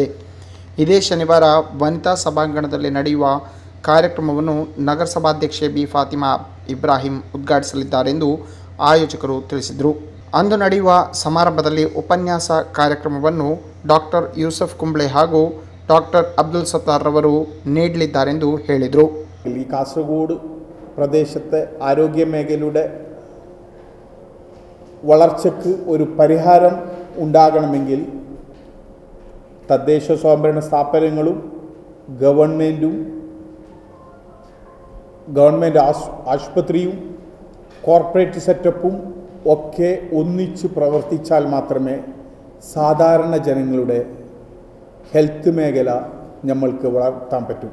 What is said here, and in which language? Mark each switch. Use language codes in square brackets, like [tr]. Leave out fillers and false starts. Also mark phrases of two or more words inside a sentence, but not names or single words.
[kn] ಇದೇ ಶನಿವಾರ ವನಿತಾ ಸಭಾಂಗಣದಲ್ಲಿ ನಡೆಯುವ ಕಾರ್ಯಕ್ರಮವನ್ನು ನಗರಸಭಾಧ್ಯಕ್ಷೆ ಬಿ ಫಾತಿಮಾ ಇಬ್ರಾಹಿಂ ಉದ್ಘಾಟಿಸಲಿದ್ದಾರೆಂದು ಆಯೋಜಕರು ತಿಳಿಸಿದರು. ಅಂದು ನಡೆಯುವ ಸಮಾರಂಭದಲ್ಲಿ ಉಪನ್ಯಾಸ ಕಾರ್ಯಕ್ರಮವನ್ನು ಡಾಕ್ಟರ್ ಯೂಸಫ್ ಕುಂಬ್ಳೆ ಹಾಗೂ ಡಾಕ್ಟರ್ ಅಬ್ದುಲ್ ಸತ್ತಾರ್ ರವರು ನೀಡಲಿದ್ದಾರೆಂದು ಹೇಳಿದರು. [ml] ഈ കാസർഗോഡ് പ്രദേശത്തെ ആരോഗ്യ മേഖലയുടെ വളർച്ചയ്ക്ക് ഒരു പരിഹാരം ഉണ്ടാകണമെങ്കിൽ തദ്ദേശ സ്വയംഭരണ സ്ഥാപനങ്ങളും ഗവൺമെൻറ് ആശുപത്രിയും [en] corporate setup [ml] ഒക്കെ ഒന്നിച്ച് പ്രവർത്തിച്ചാൽ മാത്രമേ സാധാരണ ജനങ്ങളുടെ ഹെൽത്ത് മേഖല നമ്മൾക്ക് വളർത്താൻ പറ്റും.